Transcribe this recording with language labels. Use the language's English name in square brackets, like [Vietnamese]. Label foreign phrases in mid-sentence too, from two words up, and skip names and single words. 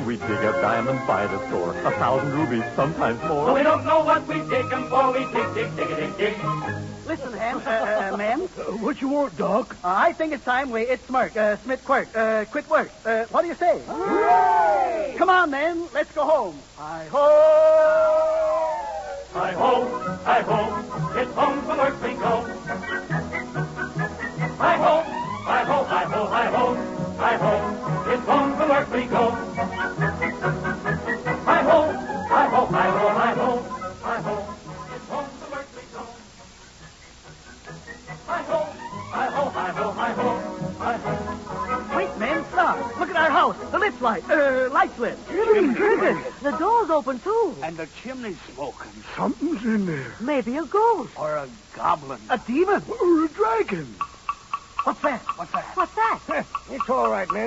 [English] We dig up diamonds by the score, 1,000 rubies, sometimes more. So we don't know what we dig them for. We dig. Listen, ma'am. What you want, Doc? I think it's time we smirk, Smith quirk, quit work. What do you say? Hooray! Come on, then. Let's go home. Hi-ho! Hi-ho, hi-ho, it's home from work we go. Hi-ho, hi-ho, hi-ho, hi-ho, hi-ho, it's home from work we go. Hi-ho, hi-ho, hi-ho, hi-ho, hi-ho, it's home from work we go. Hi-ho, hi-ho, hi-ho, hi-ho, hi-ho. Wait, man, stop. Look at our house. The lift's light's lit. The door's open, too. And the chimney's smoking. Something's in there. Maybe a ghost. Or a goblin. A demon. Or a dragon. What's that? What's that? It's all right, men.